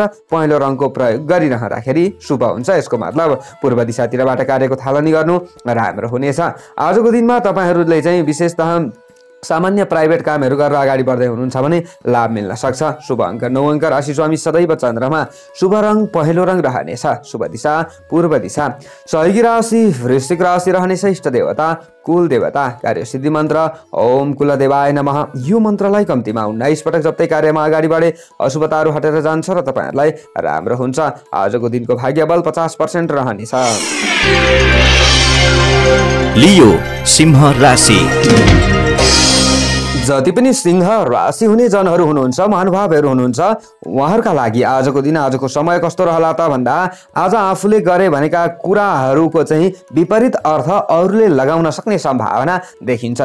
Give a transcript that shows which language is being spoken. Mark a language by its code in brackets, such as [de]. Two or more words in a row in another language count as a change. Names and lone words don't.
[ne] पहेँलो रङको प्रयोग गरिरहँदाखेरि शुभ हुन्छ। यसको मतलब पूर्व दिशातिरबाट कार्यको थालनी गर्नु राम्रो हुनेछ। आजको दिनमा तपाईँहरूले चाहिँ विशेषतः सामान्य प्राइभेट कामहरू गरेर अगाडि बढ्दै हुनुहुन्छ भने लाभ मिल्न सक्छ। शुभ अङ्क 9 अङ्क। राशि स्वामी सदैव चन्द्रमा। शुभ रङ पहेँलो रङ रहनेछ। शुभ दिशा पूर्व दिशा। सहयोगी राशि वृश्चिक राशि रहनेछ। इष्ट देवता कुल देवता। कार्य सिद्धि मन्त्र [sa] ओम कुलदेवाय नमः। [ne] यो मन्त्रलाई कम्तीमा 19 पटक जप्दै कार्यमा अगाडि बढे अशुभताहरू हटेर जान्छ र तपाईँहरूलाई राम्रो हुन्छ। आजको दिनको भाग्य बल 50% रहनेछ। लियो सिंह राशि। जति पनि सिंह राशि हुने जनहरू हुनुहुन्छ, महानुभावहरू हुनुहुन्छ, उहाँहरूका लागि आजको दिन, आजको समय कस्तो रहला त भन्दा आज आफूले गरे भनेका कुराहरूको चाहिँ विपरीत अर्थ अरूले लगाउन सक्ने सम्भावना देखिन्छ।